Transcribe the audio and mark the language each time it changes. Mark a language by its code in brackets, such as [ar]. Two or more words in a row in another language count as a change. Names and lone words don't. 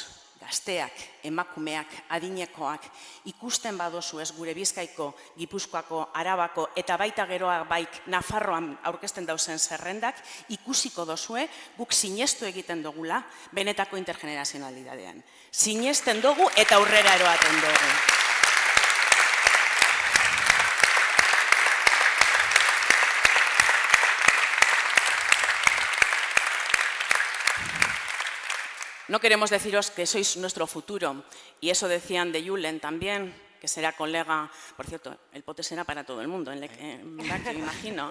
[eu] Gazteak, emakumeak, adinekoak, ikusten badozu ez gure Bizkaiko, Gipuzkoako, Arabako eta baita geroa baik Nafarroan aurkezten dauzen zerrendak, ikusiko dozue guk sinestu egiten dugula benetako intergenerazionalidadean. Sinesten dugu eta aurrera eroaten dugu. [es] No queremos deciros que sois nuestro futuro, y eso decían de Julen también, que será colega, por cierto, el pote será para todo el mundo, ¿verdad que me imagino?